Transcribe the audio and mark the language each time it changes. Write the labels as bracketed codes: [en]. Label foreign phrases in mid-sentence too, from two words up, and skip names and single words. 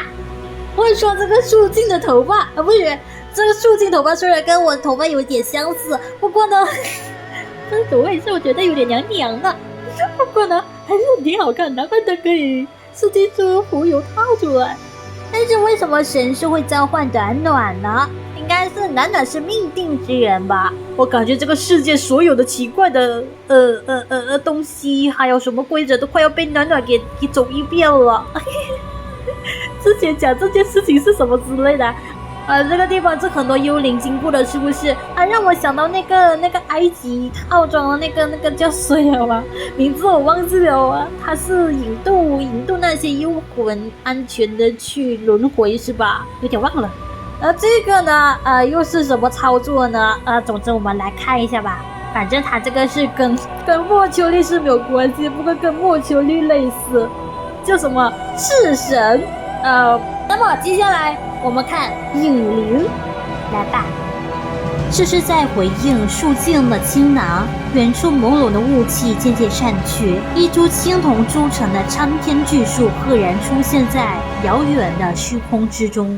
[zh] 會說這個樹靜的頭髮啊，不是，這個樹靜頭髮雖然跟我的頭髮有點相似，不過呢，這個頭髮是我覺得有點娘娘的，不過呢，還是挺好看的，難怪可以設計出浮游套出來。但是為什麼神樹會召喚暖暖呢？應該是暖暖是命定之人吧？我感覺這個世界所有的奇怪的東西，還有什麼規則都快要被暖暖給走一遍了。之前講這件事情是什麼之類的，這個地方是很多幽靈經過的，是不是？讓我想到那個埃及套裝的那個叫誰了嗎？名字我忘記了，他是引渡那些幽魂安全的去輪迴是吧？有點忘了。這個呢，又是什麼操作呢？總之我們來看一下吧。反正他這個是跟莫丘利是沒有關係，不過跟莫丘利類似，叫什麼赤神。那麼接下來我們看隱靈，來吧。這是在回應樹靜的傾囊，遠處朦朧的霧氣漸漸散去，一株青銅鑄成的參天巨樹赫然出現在遙遠的虛空之中。